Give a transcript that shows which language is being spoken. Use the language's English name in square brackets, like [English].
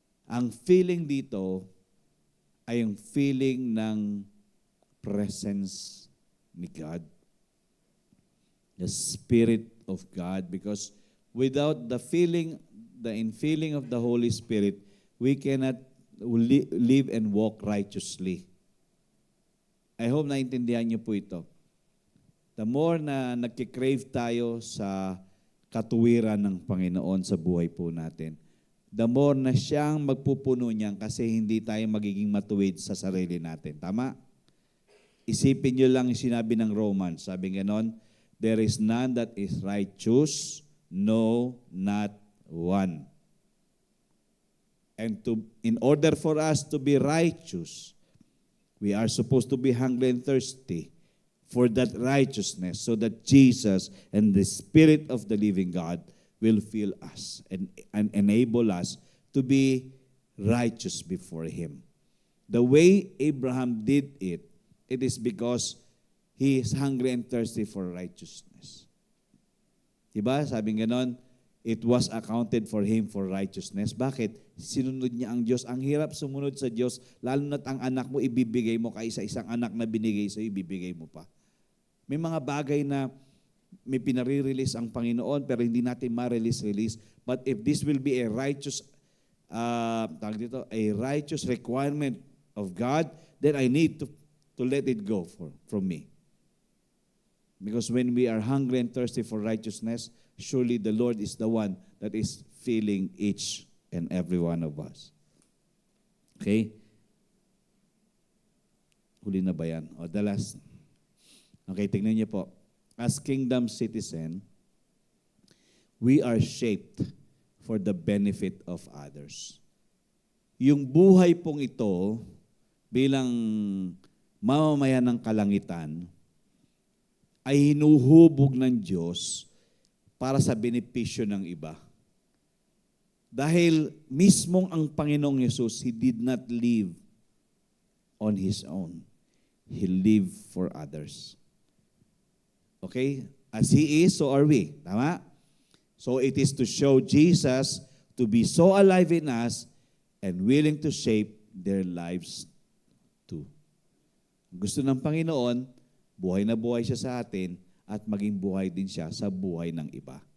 [Filipino] Ang feeling dito ay yung feeling ng presence ni God. [English] The Spirit of God, because without the infilling of the Holy Spirit, we cannot live and walk righteously. I hope [Filipino] naintindihan niyo po ito. [English] The more [Filipino] na nagkikrave tayo sa katuwiran ng Panginoon sa buhay po natin, [English] the more [Filipino] na siyang magpupuno niyan kasi hindi tayo magiging matuwid sa sarili natin. Tama? Isipin niyo lang yung sinabi ng Romans. Sabi ganon, [English] there is none that is righteous, no, not one. And in order for us to be righteous, we are supposed to be hungry and thirsty for that righteousness so that Jesus and the Spirit of the living God will fill us and enable us to be righteous before Him. The way Abraham did it, it is because he is hungry and thirsty for righteousness. [Filipino] Diba? Sabi ganon, [English] it was accounted for him for righteousness. [Filipino] Bakit? Sinunod niya ang Diyos. Ang hirap sumunod sa Diyos, lalo na't ang anak mo, ibibigay mo kaysa isang anak na binigay sa'yo, ibibigay mo pa. May mga bagay na may pinare-release ang Panginoon, pero hindi natin ma-release. [English] But if this will be a righteous, a righteous requirement of God, then I need to let it go from me. Because when we are hungry and thirsty for righteousness, surely the Lord is the one that is filling each and every one of us. Okay? [Filipino] Huli na ba yan? O, [English] the last. [Filipino] Okay, tingnan niyo po. [English] As kingdom citizen, we are shaped for the benefit of others. [Filipino] Yung buhay pong ito, bilang mamamayan ng kalangitan, ay hinuhubog ng Diyos para sa benepisyo ng iba. Dahil mismong ang Panginoong Yesus, [English] He did not live on His own. He lived for others. Okay? As He is, so are we. Tama? So it is to show Jesus to be so alive in us and willing to shape their lives too. [Filipino] Gusto ng Panginoon, buhay na buhay siya sa atin at maging buhay din siya sa buhay ng iba.